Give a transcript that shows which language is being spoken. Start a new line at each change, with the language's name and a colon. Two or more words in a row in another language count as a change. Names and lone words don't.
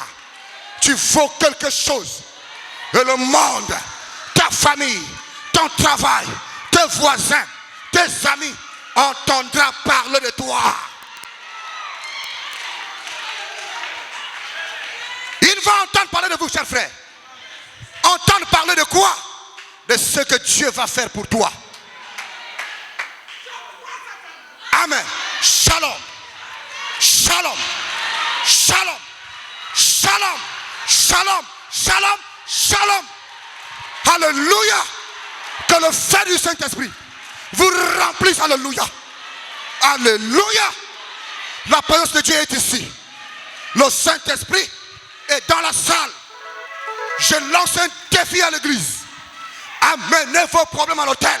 French: Tu vaux quelque chose et le monde, ta famille, ton travail, tes voisins, tes amis entendra parler de toi. Il va entendre parler de vous, chers frères. Entendre parler de quoi? De ce que Dieu va faire pour toi. Amen. Shalom.
Hebrew: שלום. שלום. שלום. שלום. שלום. שלום.
French: Alléluia. Que le feu du Saint-Esprit vous remplisse. Alléluia. Alléluia. La présence de Dieu est ici. Le Saint-Esprit est dans la salle. Je lance un défi à l'église. Amenez vos problèmes à l'autel.